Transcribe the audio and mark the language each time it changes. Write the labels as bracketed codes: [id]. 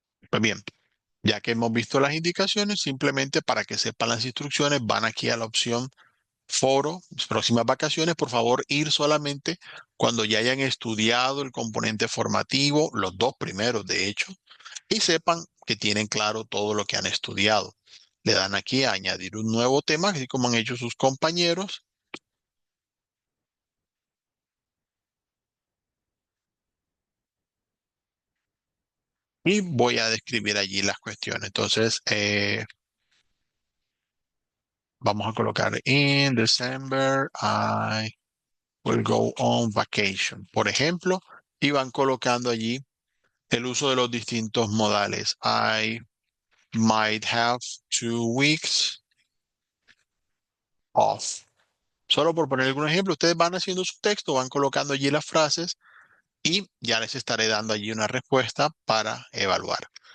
[es] Pues bien, ya que hemos visto las indicaciones, simplemente para que sepan las instrucciones, van aquí a la opción foro, próximas vacaciones, por favor, ir solamente cuando ya hayan estudiado el componente formativo, los dos primeros, de hecho, y sepan que tienen claro todo lo que han estudiado. Le dan aquí a añadir un nuevo tema, así como han hecho sus compañeros, y voy a describir allí las cuestiones. Entonces, vamos a colocar [en] in December, I will go on vacation. [es] Por ejemplo, y van colocando allí el uso de los distintos modales. [en] I might have 2 weeks off. [es] Solo por poner algún ejemplo, ustedes van haciendo su texto, van colocando allí las frases y ya les estaré dando allí una respuesta para evaluar.